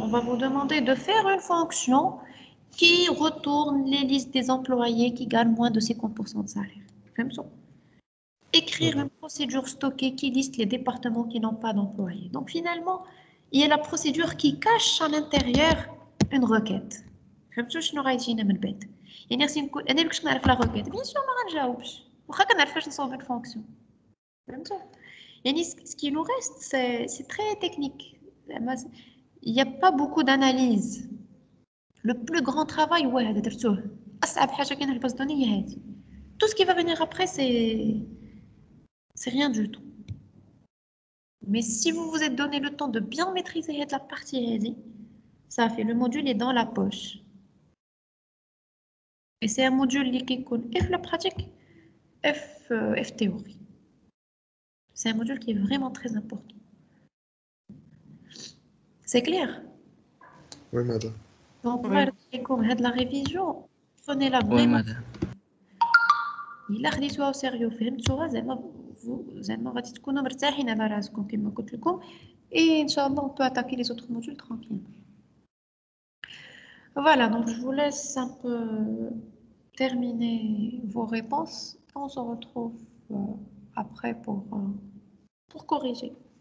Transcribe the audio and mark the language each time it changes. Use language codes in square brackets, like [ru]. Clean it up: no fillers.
[fr] On va vous demander de faire une fonction qui retourne les listes des employés qui gagnent moins de 50% de salaire. Comme ça. Écrire une procédure stockée qui liste les départements qui n'ont pas d'employés. Donc finalement, il y a la procédure qui cache à l'intérieur une requête. [ar] فهمتوا شنو غايجينا من بعد؟ يعني خصني نكون انا باش نعرف لا [fr] requête bien sûr [ar] ما غنجاوبش واخا كنعرف فاش نصوب الفونكسيون. فهمتوا؟ يعني [fr] ce qui nous reste c'est très technique. Il n'y a pas beaucoup d'analyse. Le plus grand travail [ar] هو هذا درتوه. أصعب حاجة كاينة في الباز دوني هي هذه. [fr] Tout ce qui va venir après c'est rien du tout. Mais si vous vous êtes donné le temps de bien maîtriser la partie [ar] هذه, [fr] ça fait le module est dans la poche. Et c'est un module qui [ar] يكون [fr] F la pratique, F théorie. C'est un module qui est vraiment très important. C'est clair? Oui, madame. Donc, voilà, la révision, prenez-la Oui, vraiment. madame. [ar] إلا خديتوها سيريو فهمتوها زعما غادي تكونوا مرتاحين على راسكم كما قلت لكم. [fr] Et Inch'Allah, on peut attaquer les autres modules tranquillement. Voilà, donc je vous laisse un peu terminer vos réponses. On se retrouve après pour corriger.